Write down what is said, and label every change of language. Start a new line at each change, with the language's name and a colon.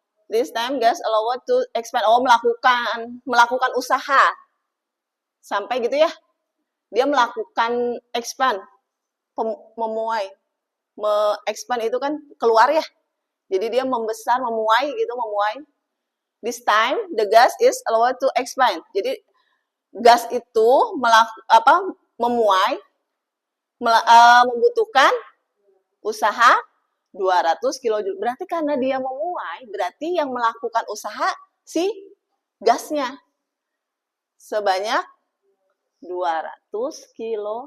English: This time gas allowed to expand.
Indonesian: Oh, melakukan usaha. Sampai gitu ya. Dia melakukan expand, memuai. Expand itu kan keluar ya. Jadi dia membesar, memuai gitu, memuai.
English: This time the gas is allowed to expand.
Indonesian: Jadi gas itu memuai, membutuhkan usaha 200 kJ. Berarti karena dia memuai, berarti yang melakukan usaha si gasnya sebanyak 200 kJ.